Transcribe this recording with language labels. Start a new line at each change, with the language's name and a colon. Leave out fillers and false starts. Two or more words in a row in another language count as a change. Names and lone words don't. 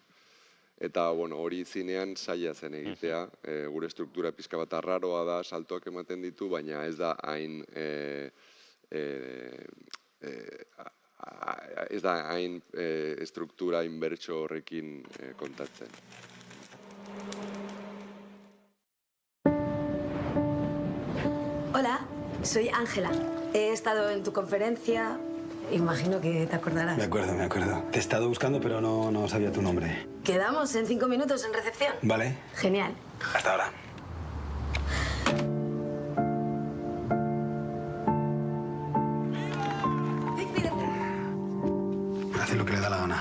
Basque: Eta, hori zinean saia zen egitea, gure struktura pixka bat arraroa da, saltoak ematen ditu, baina ez da hain struktura inbertso horrekin kontatzen.
Spanish: Hola, soy Ángela. He estado en tu conferencia. Imagino que te acordarás. Me acuerdo. Te he estado buscando, pero no sabía tu nombre. Quedamos en 5 minutos en recepción. Vale. Genial. Hasta ahora. Hace lo que le da la gana.